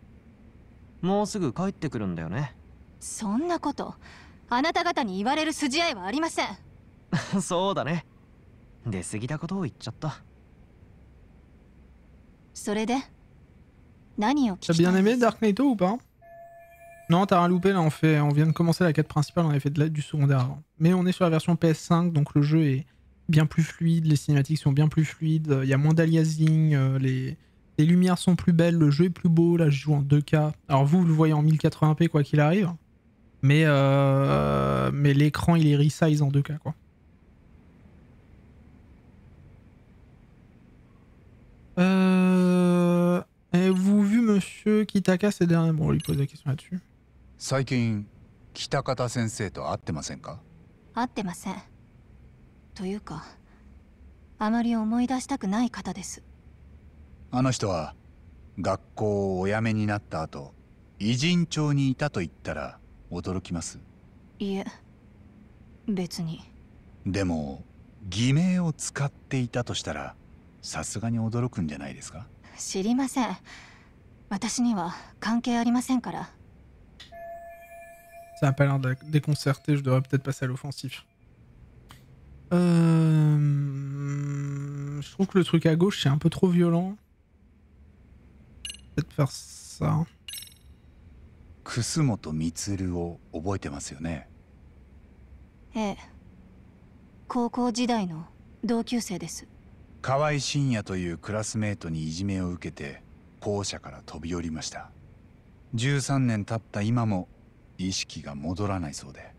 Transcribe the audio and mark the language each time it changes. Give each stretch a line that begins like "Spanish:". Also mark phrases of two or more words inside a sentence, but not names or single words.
Japanese: もうすぐ帰ってくるんだよね。そんなことあなた方に言われる筋合いはありません。そうだね。出過ぎたことを言っちゃった。それで何を聞
French: T'as
Japanese: きた
French: bien
Japanese: い
French: aimé
Japanese: です？
French: Dark Naito ou pas? Non, t'as rien loupé là, on vient de commencer la quête principale, on avait fait du secondaire avant. Mais on est sur la version PS5, donc le jeu est bien plus fluide, les cinématiques sont bien plus fluides, il y a moins d'aliasing, les lumières sont plus belles, le jeu est plus beau, là je joue en 2K. Alors vous le voyez en 1080p quoi qu'il arrive, mais l'écran il est resize en 2K quoi. Avez-vous vu monsieur Kitaka ces derniers... Bon, on lui pose la question là-dessus.
Japanese: 最近北方先生と会ってませんか？会ってません。というかあまり思い出したくない方です。あの人は学校をお辞めになった後偉人町にいたと言ったら驚きます？いえ、別に。でも偽名を使っていたとしたらさすがに驚くんじゃないですか？知りません。私には関係ありませんから。
French: Ça a pas l'air déconcerté, je devrais peut-être passer à l'offensif. Je trouve que le truc à gauche c'est un peu trop violent. Peut-être faire ça.
Japanese: 楠本充を覚えてますよね？ええ、高校時代の同級生です。河合真也というクラスメートにいじめを受けて校舎から飛び降りました。13年経った今も意識が戻らないそうで。